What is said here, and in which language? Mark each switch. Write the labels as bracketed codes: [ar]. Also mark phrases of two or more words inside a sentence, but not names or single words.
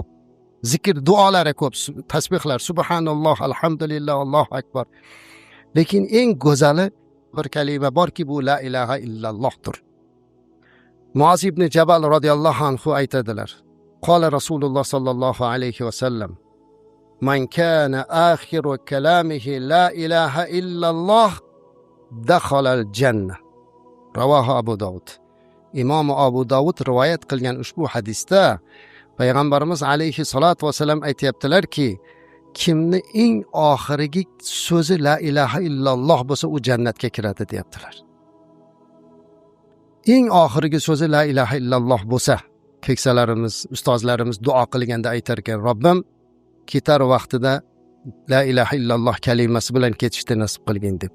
[uz] Zikr duolari ko'p, tasbihlar, [ar] سبحان الله الحمد لله الله أكبر. [uz] Lekin eng go'zali bir kalima borki, bu [ar] لا إله إلا اللهدير. [uz] Muaz ibn Jabal [ar] رضي الله عنه [uz] aytadilar. [ar] قال رسول الله صلى الله عليه وسلم من كان آخر كلامه لا إله إلا الله دخل الجنة." Ravohi Abu Dawud. [uz] Imom Abu Dawud rivoyat qilgan ushbu hadisda Payg'ambarimiz [ar] عليه الصلاة والسلام [uz] aytayaptilarki, kimni eng oxirgi so'zi [ar] لا إله إلا الله [uz] bo'lsa, u jannatga kiradi deyaptilar. Eng oxirgi so'zi [ar] لا إله إلا الله [uz] bo'lsa, keksalarimiz, ustozlarimiz duo qilganda aytar ekan, Robbim ketar vaqtida [ar] لا إله إلا الله [uz] kalimasi bilan ketishni nasib qilgin deb.